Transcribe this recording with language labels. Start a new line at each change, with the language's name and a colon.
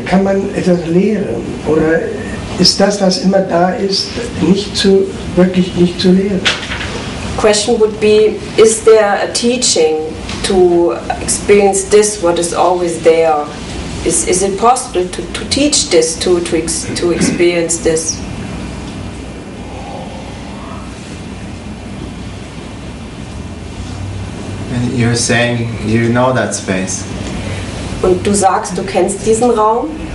German: Kann man etwas lehren? Oder ist das, was immer da ist, wirklich nicht zu lehren?
English: Question would be, is there a teaching to experience this, what is always there? Is it possible to teach this, to experience this? And you're saying you know that space.
German: Und du sagst, du kennst diesen Raum?